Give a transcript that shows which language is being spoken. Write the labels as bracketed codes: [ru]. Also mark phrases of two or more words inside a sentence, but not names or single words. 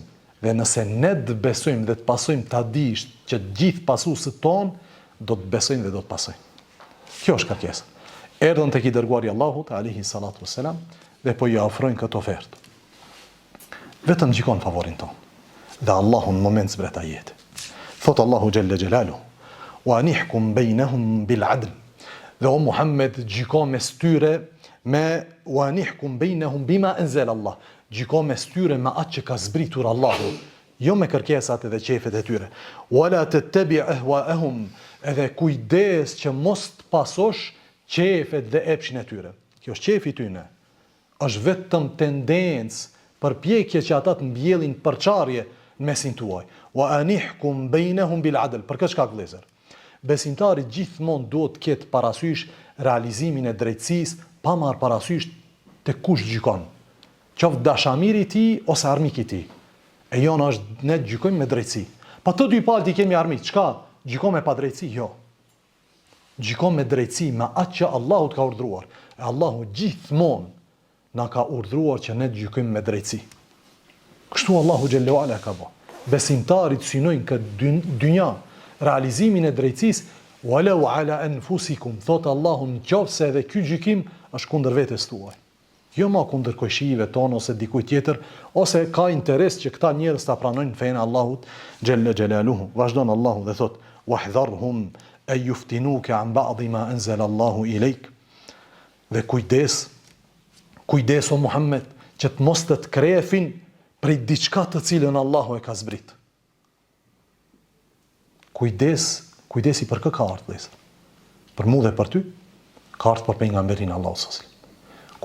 [sq] Dhe nëse ne të besojmë dhe të pasojmë, ta dish që të gjithë pasuesët ton do të besojnë dhe do të pasojnë. Kjo është kërkesa. Erdhën tek i dërguari Allahut [ar] عليه الصلاة والسلام [sq] dhe po i ofrojnë këtë ofertë. Vetëm gjykon favorin ton. Dhe Allahu në moment zbret ajete. Thot Allahu [ar] جل جلاله: "وأن احكم بينهم بالعدل." [sq] Dhe o Muhammed, gjyko mes tyre me [ar] وأن احكم بينهم بما أنزل الله. [sq] Gjyko mes tyre me atë që ka zbritur Allahu, jo me kërkesat edhe qefet e tyre. [ar] ولا تتبع أهواءهم, [sq] edhe kujdes që mos të pasosh qefet dhe epshin e tyre. Kjo është qefi tyne. Është vetëm tendencë, përpjekje që ata të mbjellin përçarje në mesin tuaj. [ar] وأن احكم بينهم بالعدل. [sq] Për këtë shkak vëllezër, besimtari gjithmonë duhet të ketë parasysh realizimin e drejtësisë, pa marrë parasysh te kush gjykon. Qoftë dashamiri i tij ose armik i tij. E jona është ne gjykojmë me drejtësi. Pa të dy palët i kemi armik, çka? Gjykojmë me padrejtësi? Jo. Gjykojmë me drejtësi, me atë që Allahu ka urdhëruar. E Allahu gjithmonë na ka urdhëruar që ne të gjykojmë me drejtësi. Kështu Allahu [ar] جل وعلا [sq] ka bërë. Besimtarit synojnë këtë dynja realizimin e drejtësisë, [ar] ولو على أنفسكم, [sq] thot Allahu, nëse edhe ky gjykim është kundër vetes tuaj. jo ma kundër kojshive tonë ose dikuj tjetër, ose ka interes që këta njerëz ta pranojnë fenë Allahut [ar] جل جلاله. [sq] Vazhdon Allahu dhe thot: [ar] "واحذرهم أن يفتنوك عن بعض ما أنزل الله إليك." [sq] Dhe kujdes o Muhammed, që të mos të krefin prej diçka të cilën Allahu e ka zbrit. Kujdesi për kë ka ardhur, vëllezër? Për mua dhe për ty, ka ardhur për pejgamberin Allahu [ar] صلى الله عليه وسلم.